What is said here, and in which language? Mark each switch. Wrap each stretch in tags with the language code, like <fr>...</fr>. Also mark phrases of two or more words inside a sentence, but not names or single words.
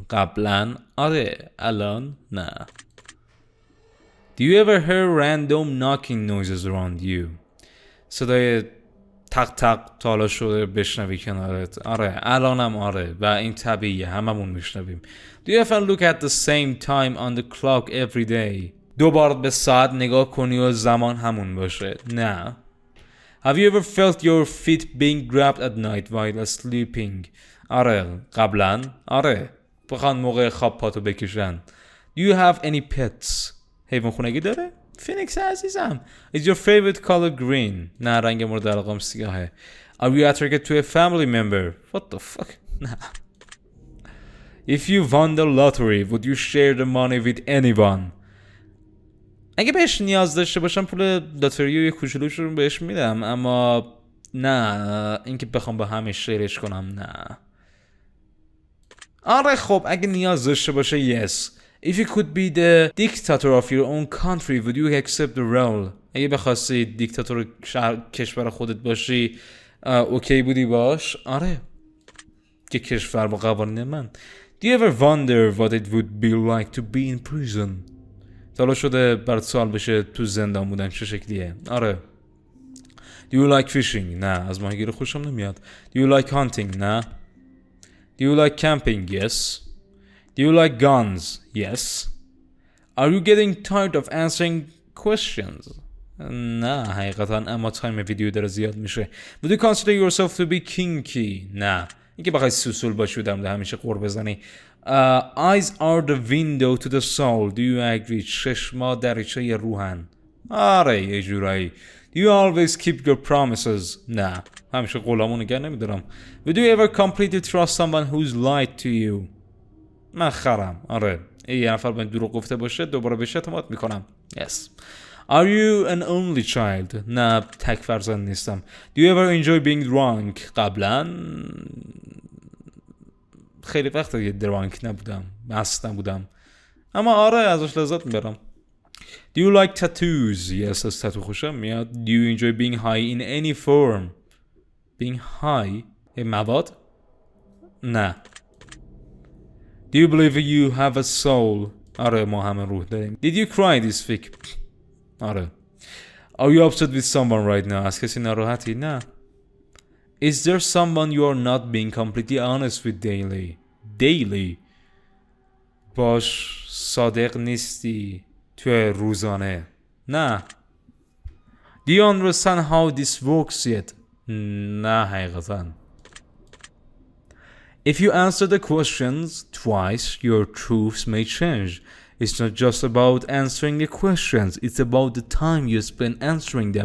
<fa>قبلا آره، الان نه.</fa> <en>Do you ever hear random knocking noises around you?</en> <fa>صدای تق تق تالا شده بشنوی کنارت. آره، الانم آره و این طبیعیه، هممون میشنویم.</fa> <en>Do you ever look at the same time on the clock every day?</en> <fa>دوبار به ساعت نگاه کنی و زمان همون باشه. نه.</fa> <en>Have you ever felt your feet being grabbed at night while sleeping?</en> <fa>آره، قبلا آره، بخوان موقع خواب پاتو بکشن.</fa> <en>Do you have any pets?</en> <fa>حیوان خونگی داره؟ فینیکس عزیزم.</fa> <en>Is your favorite color green?</en> <fa>نه، رنگ مورد علاقه‌ام سیاهه.</fa> <en>Are you attracted to a family member? What the fuck? نه. If you won the lottery, would you share the money with anyone?</en> <fa>اگه بهش نیاز داشته باشم پول لاتاری و یه کوچولوش رو بهش میدم، اما نه اینکه بخوام با همه شیرش کنم نه. آره خب اگه نیاز داشته باشه yes.</fa> <en>If you could be the dictator of your own country, would you accept the role?</en> <fa>اگه بخواستی دیکتاتور کشور خودت باشی اوکی بودی باش؟ آره، که کشور با قوانین من.</fa> <en>Do you ever wonder what it would be like to be in prison?</en> <fa>حالا شده برات سوال بشه تو زندان بودن چه شکلیه؟ آره.</fa> <en>Do you like fishing?</en> <fa>نه، از ماهیگیری خوشم نمیاد.</fa> <en>Do you like hunting? نه. Do you like camping? Yes. Do you like guns? Yes. Are you getting tired of answering questions?</en> <fa>نه حقیقتا، اما تایم ویدیو داره زیاد میشه.</fa> <en>Would you consider yourself to be kinky?</en> <fa>نه، اینکه بخوای سوسول باشی و در مورد همیشه قور بزنی.</fa> <en>Eyes are the window to the soul. Do you agree?</en> <fa>چشما دریچه روحن. آره یه جورایی.</fa> <en>Do you always keep your promises?</en> <fa>نه، همیشه قولامو نگه نمیدارم.</fa> <en>Would you ever completely trust someone who's lied to you?</en> <fa>من خرم. آره، یه نفر به دروغ گفته باشه دوباره بهش اعتماد میکنم.</fa> <en>Yes. Are you an only child?</en> <fa>نه، تک فرزند نیستم.</fa> <en>Do you ever enjoy being drunk?</en> <fa>قبلا خیلی وقت دیگه درانک نبودم، مست نبودم، اما آره ازش لذت میبرم.</fa> <en>Do you like tattoos? Yes,</en> <fa>از تاتو خوشم میاد.</fa> <en>Do you enjoy being high in any form? Being high؟</en> <fa>مواد؟ نه.</fa> <en>Do you believe you have a soul?</en> <fa>آره ما همه روح داریم.</fa> <en>Did you cry this week? آره. Are you upset with someone right now?</en> <fa>از کسی ناراحتی؟ نه.</fa> <en>Is there someone you are not being completely honest with daily? Daily.</en> <fa>باش صادق نیستی توی روزانه؟ نه.</fa> <en>Do you understand how this works yet?</en> <fa>نه حقیقتا.</fa> <en>If you answer the questions twice, your truths may change. It's not just about answering the questions, it's about the time you spend answering them.</en>